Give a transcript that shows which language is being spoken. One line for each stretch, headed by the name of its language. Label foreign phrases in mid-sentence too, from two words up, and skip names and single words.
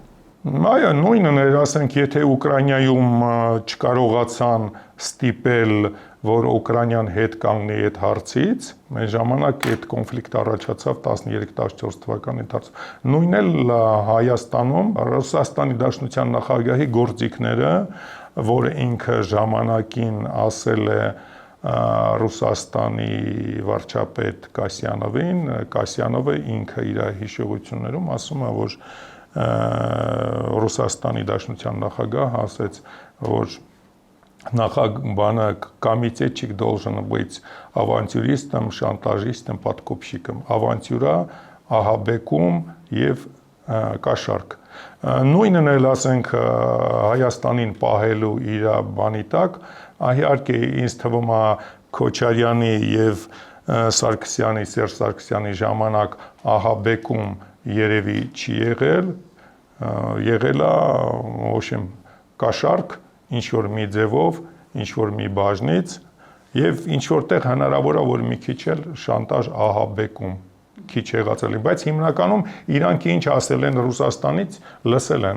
Armenian: Այո, նույնն էր, ասենք, եթե Ուկրաինայում չկարողացան ստիպել, որ Ուկրաինան հետ կանգնի այդ հարցից, մեր ժամանակ այդ կոնֆլիկտը առաջացավ 13-14 թվականի ընթացքում։ Նույնն էլ Հայաստանում Ռուսաստանի Դաշնության նախագահի գործիքները, որ ինքը ժամանակին ասել է Ռուսաստանի վարչապետ Կասյանովին, Կասյանովը ինքը իր հիշողություններում ասում է, որ Ռուսաստանի Դաշնության նախագահ ասեց, որ бана
Russian: комитетчик должен быть авантюристом, шантажистом, подкупщиком.
Armenian: Ավանտյուրա, ահաբեկում եւ կաշառք։ Նույնն էլ ասենք Հայաստանին պահելու իր բանի տակ, իհարկե ինձ թվում է Քոչարյանի եւ Սարգսյանի, Սերժ Սարգսյանի ժամանակ ահաբեկում երևի չի եղել, եղել է, ոչմ կաշառք, ինչ որ մի ձևով, ինչ որ մի բաժնից եւ ինչ որտեղ հնարավոր է որ մի քիչ էլ շանտաժ ահաբեկում քիչ եղածելի, բայց հիմնականում իրանք ինչ ասել են Ռուսաստանից, լսել են։